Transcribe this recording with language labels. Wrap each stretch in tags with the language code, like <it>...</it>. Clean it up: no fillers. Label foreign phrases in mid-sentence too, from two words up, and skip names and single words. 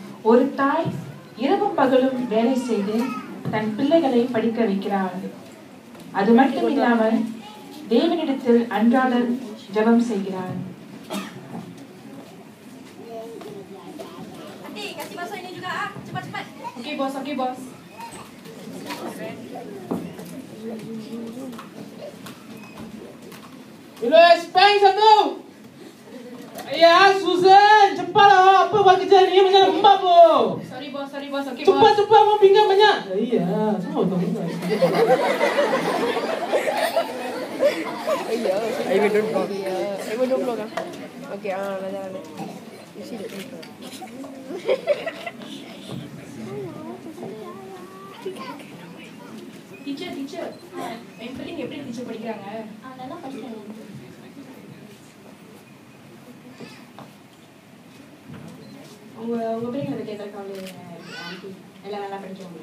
<ta>ஒரு தாய் இரவும் பகலும் வேலை செய்து தன் பிள்ளைகளை படிக்க வைக்கிறாள். அது மட்டும் இல்லாமல் தேவனிடத்தில் அன்றாட ஜெபம் செய்கிறாள்.</ta> <ms>Kasih basuh ini juga ah. Cepat-cepat. Okay bos, okay bos. Ilyas, peng satu. Ayah, Susan, cepatlah. Apa buat kerja ni? Macam lembab po. Sorry bos, okay bos. Cepat, mau pinggan banyak. Iya, semua tahu pinggan.</ms> <en>I will don't vlog. I will don't vlog. Okay, lanjut. You see the people.</en> <ta>டீச்சர் என் பிள்ளைங்க எப்படி டீச்சர் படிக்கிறாங்க? நல்லா படிக்கிறாங்க. உங்க பிள்ளைங்களை பற்றி எதாவது கவலை எல்லாம் நல்லா படிச்சவங்க?</ta>